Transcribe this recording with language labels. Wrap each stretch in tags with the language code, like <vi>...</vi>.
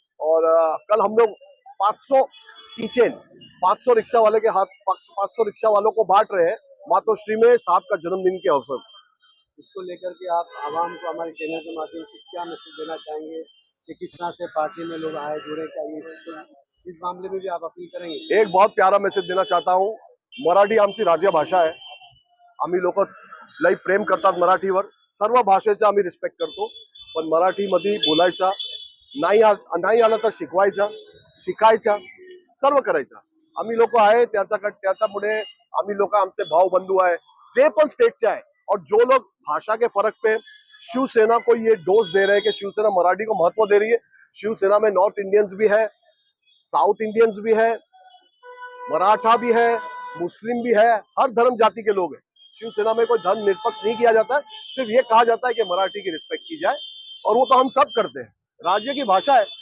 <hi>और कल हम लोग 500 किचन 500 रिक्शा वाले के हाथ 500 रिक्शा वालों को बांट रहे हैं मातोश्री में साहब का जन्मदिन के अवसर। इसको लेकर के आप आवाम को हमारे चैनल के माध्यम से क्या मैसेज देना चाहेंगे कि किस तरह से पार्टी में लोग आए जुड़े, चाहिए इस मामले में भी आप अपील करेंगे? एक बहुत प्यारा मैसेज देना चाहता हूँ।</hi> <mr>मराठी आमची राज्य भाषा आहे, आम्ही लोक लई प्रेम करतात मराठीवर, सर्व भाषेचा आम्ही रिस्पेक्ट करतो, पण मराठीमध्ये बोलायचा, नाही आलं तर शिकवायचा, शिकायचा, सर्व करायचा। आम्ही लोक आहे त्याच्यापुढे आम्ही लोक आमचे भाऊ बंधू आहे, जे पण स्टेटचे आहे।</mr> <hi>और जो लोग भाषा के फर्क पे शिवसेना को ये डोज दे रहे हैं कि शिवसेना मराठी को महत्व दे रही है, शिवसेना में नॉर्थ इंडियंस भी है, साउथ इंडियंस भी है, मराठा भी है, मुस्लिम भी है, हर धर्म जाति के लोग हैं। शिवसेना में कोई धर्म निरपेक्ष नहीं किया जाता है, सिर्फ ये कहा जाता है कि मराठी की रिस्पेक्ट की जाए, और वो तो हम सब करते हैं। राज्य की भाषा है।</hi>